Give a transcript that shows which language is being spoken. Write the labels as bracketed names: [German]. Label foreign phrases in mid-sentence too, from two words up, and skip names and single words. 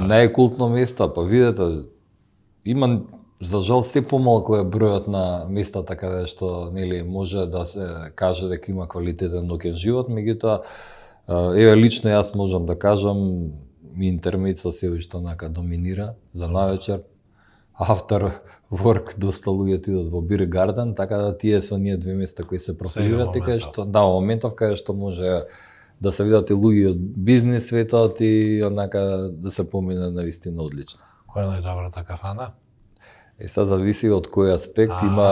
[Macedonian] Најкултно место, па видете, има за жал се помалку е бројот на местата каде што нели може да се каже дека има квалитетен ноќен живот, меѓутоа еве лично јас можам да кажам Интермецо се уште онака доминира за навечер, [English] after work [Macedonian] доста луѓе отидат во Beer Garden, така да тие се оние две места кои се профилираат и кај што да, во моментов кај што може да се видат и луѓе од бизнис светот и онака да се помине на вистина одлично. Која е најдобрата кафана? Сега зависи од кој аспект има.